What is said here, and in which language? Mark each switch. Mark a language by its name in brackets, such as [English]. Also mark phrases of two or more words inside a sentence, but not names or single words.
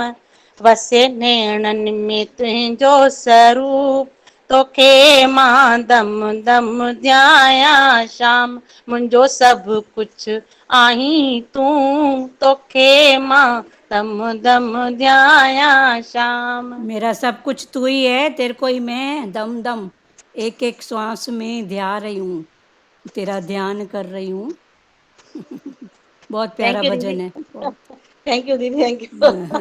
[Sindhi] वसे नेणनि में तुंहिंजो स्वरूप, तोखे मां दम दम ध्याया शाम। मुंहिंजो सभु कुझु आहीं तूं, तोखे मां दम दम ध्याया शाम। [Hindi] मेरा सब कुछ तू ही है, तेरे को ही मैं दम दम एक एक श्वास में ध्या रही हूँ, तेरा ध्यान कर रही हूँ। बहुत प्यारा [English] Thank you [Hindi] भजन दीदी, है, बहुत। [English] Thank you दीदी, thank you।